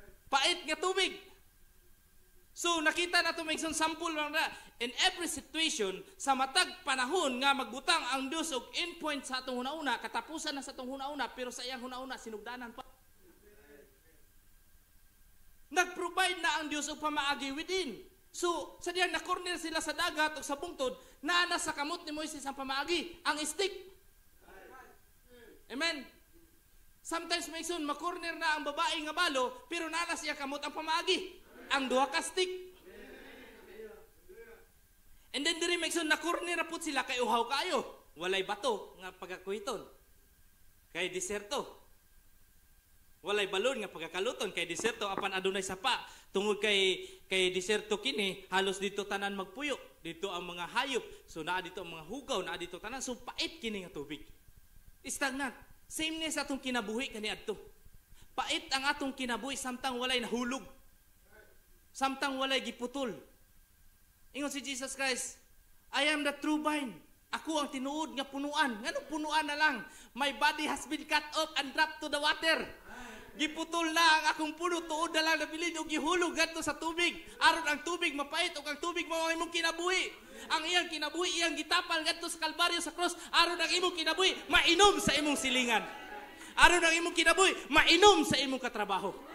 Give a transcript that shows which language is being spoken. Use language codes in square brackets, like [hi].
[ceb] Pait nga tubig. So nakita nato may isang sample lang na in every situation sa matag panahon nga magbutang ang Dios og endpoint sa atong hunauna, katapusan na sa atong hunauna, pero sa iyang hunauna sinugdanan pa. Nag-provide na ang Dios og pamaagi within. So sa diyan na corner sila sa dagat o sa bungtod, naa sa kamot ni Moises ang pamaagi, ang stick. Amen. Sometimes may son makorner na ang babae nga balo, pero naa siya kamot ang pamaagi. Ang duha ka stick. And then diri may son na corner na pud sila kay uhaw kayo. Walay bato nga pagakuhiton. Kay diserto. Walay balon nga pagakaluton kay diserto apan adunay sapa. Tungod kay diserto kini halos dito tanan magpuyo. Dito ang mga hayop. So naa dito ang mga hugaw, naa dito tanan. So pait kini nga tubig. Stagnant. Same ni sa atong kinabuhi kaniadto. Pait ang atong kinabuhi samtang walay nahulog. Samtang walay giputol. Ingon si Jesus Christ, [en] I am the true vine. [ceb] Ako ang tinuod nga punuan. Ngano punuan na lang? [en] My body has been cut off and dropped to the water. [ceb] Giputol na ang akong puno, tuod na lang nabilin o gihulog gadto sa tubig. Aron ang tubig mapait o ang tubig mao imong kinabuhi. Ang iyang kinabuhi, iyang gitapal gadto sa Kalbaryo sa cross. Aron ang imong kinabuhi, mainom sa imong silingan. Aron ang imong kinabuhi, mainom sa imong katrabaho.